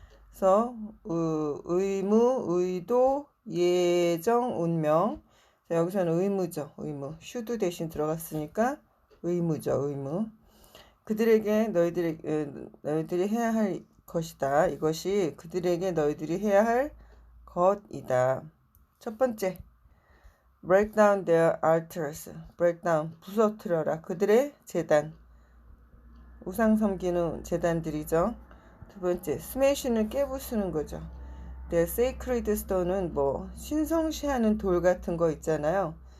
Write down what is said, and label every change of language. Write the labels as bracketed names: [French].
[Korean] 그래서 의무, 의도, 예정, 운명. 자, 여기서는 의무죠. 의무. should 대신 들어갔으니까 의무죠. 의무. 그들에게 너희들이 해야 할 것이다. 이것이 그들에게 너희들이 해야 할 것이다. 첫 번째, [English] break down their altars. break down, [Korean] 부서뜨려라. 그들의 제단. 우상 섬기는 제단들이죠. 두 번째, smash는 깨부수는 거죠. [English] The Sacred Stone [Korean] 은 뭐 신성시하는 돌 같은 거 있잖아요.